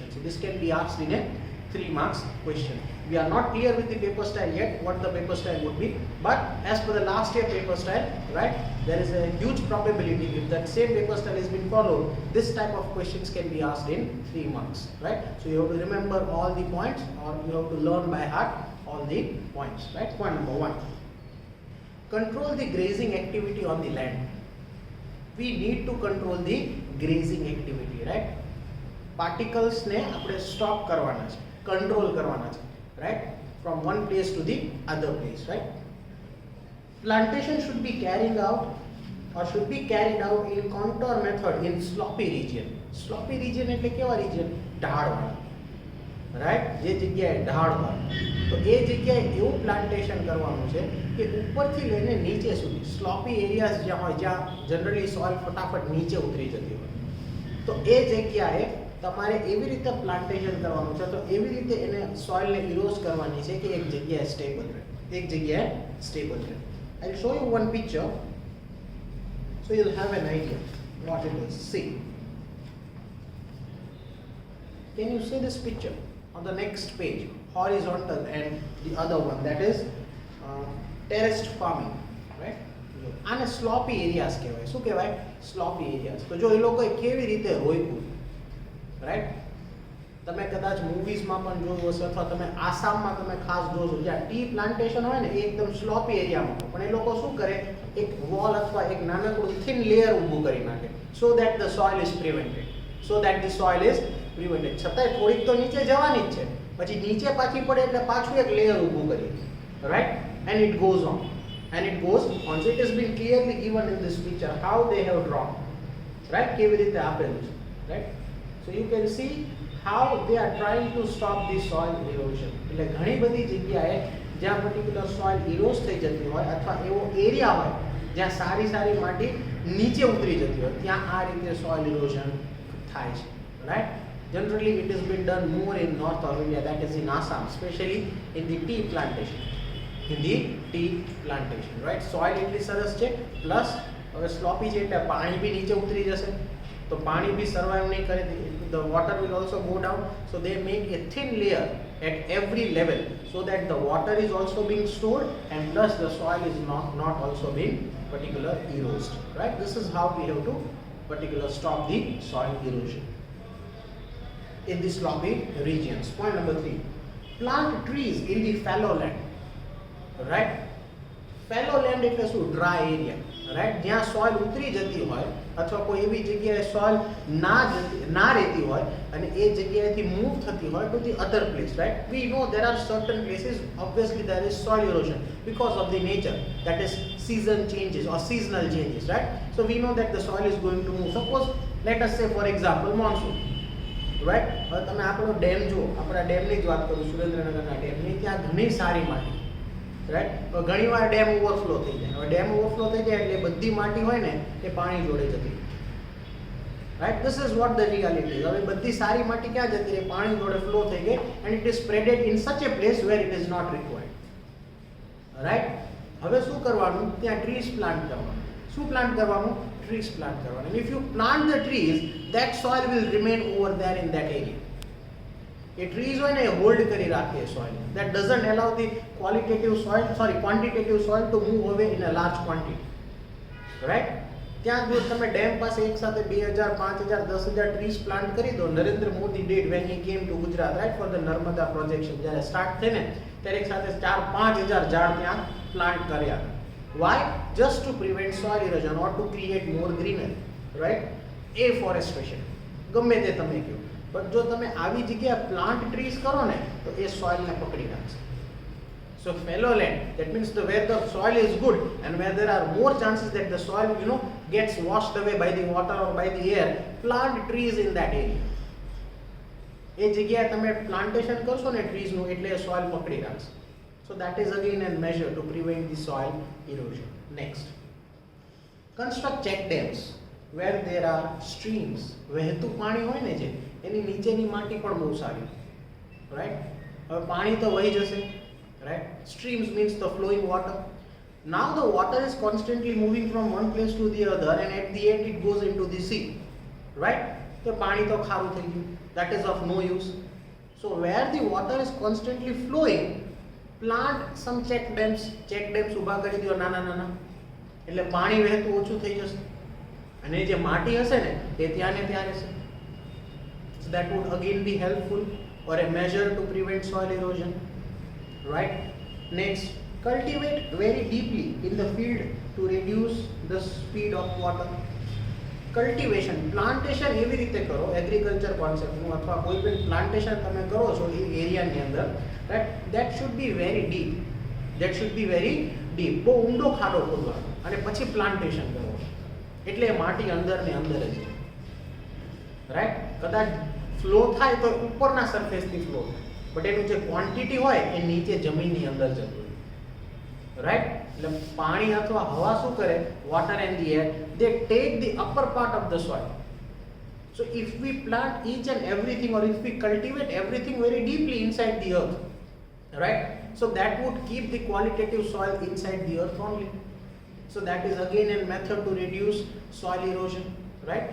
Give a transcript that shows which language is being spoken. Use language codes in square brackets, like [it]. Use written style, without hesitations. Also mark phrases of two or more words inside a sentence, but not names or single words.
[en] So this can be asked in a 3 marks question. We are not clear with the paper style yet, what the paper style would be, but as per the last year paper style, right, there is a huge probability if that same paper style has been followed, this type of questions can be asked in 3 marks, right? So you have to remember all the points, or you have to learn by heart all the points, right? Point number 1. Control the grazing activity on the land. We need to control the grazing activity, right? [gu] Particles ને આપણે stop કરવાના છે, control કરવાના છે, [en] right? From one place to the other place, right? Plantation should be carried out in contour method in sloppy region. Sloppy region [gu] એટલે કેવા region? ઢાળવાળા, રાઈટ? જે જગ્યાએ ઢાળ હોય તો એ જગ્યાએ એવું પ્લાન્ટેશન કરવાનું છે કે ઉપરથી લઈને નીચે સુધી [en] sloppy areas [gu] જ્યાં હોય, જ્યાં જનરલી સોઇલ ફટાફટ નીચે ઉતરી જતી હોય, તો એ જગ્યાએ તમારે એવી રીતે પ્લાન્ટેશન કરવાનું છે, તો એવી રીતે એને સોઇલને ઇરોઝ કરવાની છે કે એક જગ્યાએ સ્ટેબલ રહે, એક જગ્યાએ સ્ટેબલ રહે. [en] I'll show you one picture so you'll have an idea what it is. See, can you see this picture on the next page, horizontal, and the other one, that is terraced farming, right? [gu] આને [en] sloppy areas [gu] કહેવાય. શું કહેવાય? [en] sloppy areas. [gu] તો જો એ લોકોએ કેવી રીતે રોપ્યું, રાઈટ? તમે કદાચ મૂવીઝમાં પણ જોયું હશે અથવા તમે આસામમાં તમે ખાસ જોશો જ્યાં [en] tea plantation [gu] હોય ને એ એકદમ [en] sloppy area [gu] હોય, પણ એ લોકો શું કરે, એક વોલ અથવા એક નાનકડું [en] thin layer [gu] ઊભું કરી નાખે, [en] so that the soil is prevented, so that the soil is prevented. [gu] છતાંય થોડીક તો નીચે જવાની જ છે, પછી નીચે પાછી પડે એટલે પાછું એક લેયર ઊભું કરી, રાઈટ? [en] and it goes on. And it goes on. So it has been clearly given in this picture how they have drawn, right? [gu] કેવી રીતે આપેલું છે, [en] right? So you can see how they are trying to stop the soil erosion. [gu] એટલે ઘણી બધી જગ્યાએ જ્યાં [en] particular soil erode [gu] થઈ જતી હોય અથવા એવો એરિયા હોય જ્યાં સારી સારી માટી નીચે ઉતરી જતી હોય, ત્યાં આ રીતે [en] soil erosion [gu] થાય છે, [en] right? Generally it has been done more in north of India, that is in Assam, especially in the tea plantation. In the tea plantation, right? [gu] Soil એટલી સરસ છે, પ્લસ હવે સ્લોપી છે એટલે પાણી બી નીચે ઉતરી જશે, તો પાણી બી સર્વાઈવ નહીં કરે, [en] the water will also go down, so they make a thin layer at every level so that the water is also being stored and plus the soil is not also being particular eroded, right? This is how we have to particular stop the soil erosion in the sloppy regions. Point number 3. Plant trees in the fallow land. right? fallow land [gu] એટલે શું? [en] dry area, right? [gu] જ્યાં સોઇલ ઉતરી જતી હોય અથવા કોઈ એવી જગ્યાએ સોઇલ ના રહેતી હોય અને એ જગ્યાએથી મૂવ થતી હોય [en] to the other place, right? we know there are certain places obviously there is soil erosion because of the nature, that is season changes or seasonal changes, right? So we know that the soil is going to move. Suppose let us say for example monsoon, right? [gu] હવે તમે આપણો ડેમ જુઓ, આપણા ડેમની જ વાત કરું, સુરેન્દ્રનગરના ડેમની, ત્યાં ઘણી સારી માટી, રાઈટ? તો ઘણીવાર [en] dam overflow [gu] થઈ જાય. હવે [en] dam overflow [gu] થઈ જાય એટલે બધી માટી હોય ને એ પાણી જોડે જતી, રાઈટ? [en] this is what the reality. [gu] હવે બધી સારી માટી ક્યાં જતી રહી? પાણી જોડે ફ્લો થઈ ગઈ [en] and it is spreaded in such a place where it is not required, right? [gu] હવે શું કરવાનું? ત્યાં [en] trees plant [gu] કરવાનું. શું પ્લાન્ટ કરવાનું? [en] trees plant કરવાનું. if you plant the trees, that soil will remain over there in that area, [gu] એ ટ્રીઝ હોય ને એ હોલ્ડ કરી રાખે સોઇલ. [en] that doesn't allow the quantitative soil to move away in a large quantity, right? [gu] ત્યાં જો તમે ડેમ પાસે એક સાથે 2000, 5000, 10000 [en] trees plant [gu] કરી દો. [en] Narendra Modi did when he came to Gujarat, right, for the Narmada projection. [gu] જ્યારે સ્ટાર્ટ થઈને ત્યારે એક સાથે 4-5000 ઝાડ ત્યાં પ્લાન્ટ કર્યા. [en] Why? Just to prevent soil erosion or to create more greenery, right? Afforestation. [gu] ગમે તે તમે કહો. પણ જો તમે આવી જગ્યાએ [en] plant trees [gu] કરો ને તો એ સોઇલને પકડી રાખશે. [en] So fallow land, that means where the soil is good and where there are more chances that the soil, gets washed away by the water or by the air, plant trees in that area. [gu] એ જગ્યાએ તમે પ્લાન્ટેશન કરશો ને ટ્રીઝનું એટલે એ સોઇલ પકડી રાખશે. [en] So that is again a measure to prevent the soil erosion. Next, construct check dams where there are streams. [gu] વહેતું પાણી હોય ને જે એની નીચેની માટી પણ બહુ સારી, right? હવે પાણી તો વહી જશે, [en] right? Streams means the flowing water. Now the water is constantly moving from one place to the other and at the end it goes into the sea, right? [gu] તો પાણી તો ખારું થઈ ગયું. [en] That is of no use. So where the water is constantly flowing, plant some check dams. Check dams [gu] ઊભા કરી દો નાના નાના, એટલે પાણી વહેતું ઓછું થઈ જશે અને જે માટી હશે ને એ ત્યાં ને ત્યાં રહેશે. [en] So that would again be helpful or a measure to prevent soil erosion, right? Next, cultivate very deeply in the field to reduce the speed of water. cultivation, plantation [gu] એવી રીતે કરો [en] agriculture concept, [gu] અથવા કોઈ પણ પ્લાન્ટેશન તમે કરો છો એ એરિયાની અંદર, [en] right, that should be very deep. [gu] બહુ ઊંડો ખાડો ખોદવાનો અને પછી પ્લાન્ટેશન કરવાનું, એટલે એ માટી અંદર ને અંદર જ, રાઈટ? કદાચ ફ્લો થાય તો ઉપરના સરફેસથી ફ્લો થાય, બટ એનું જે ક્વોન્ટિટી હોય એ નીચે જમીનની અંદર જતું હોય, રાઈટ? એટલે પાણી અથવા હવા શું કરે, [en] water and the air, they take the upper part of the soil. So if we plant each and everything, or if we cultivate everything very deeply inside the earth, right, so that would keep the qualitative soil inside the earth only. So that is again a method to reduce soil erosion, right?